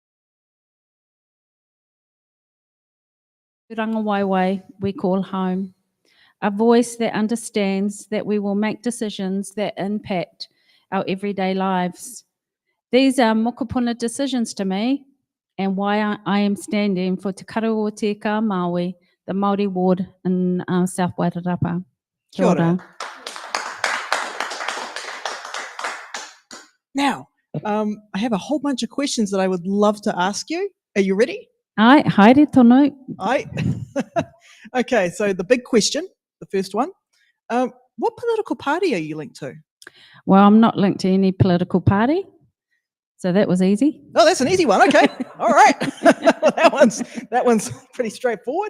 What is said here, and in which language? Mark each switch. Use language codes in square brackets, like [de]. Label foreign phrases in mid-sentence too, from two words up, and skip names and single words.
[en] Rangawaiwai, we call home. a voice that understands that we will make decisions that impact our everyday lives. These are mokopuna decisions to me, and why I am standing for Te Karu o Te Ka Māui, the Māori ward in South Wairarapa. [mi] Kia ora. [en] Now, I have a whole bunch of questions that I would love to ask you. Are you ready? [mi] Ai, haere tonu. [en] Aye. Okay, so the big question, the first one. What political party are you linked to? Well, I'm not linked to any political party, so that was easy. Oh, that's an easy one. Okay. All right. Well, that one's pretty straightforward.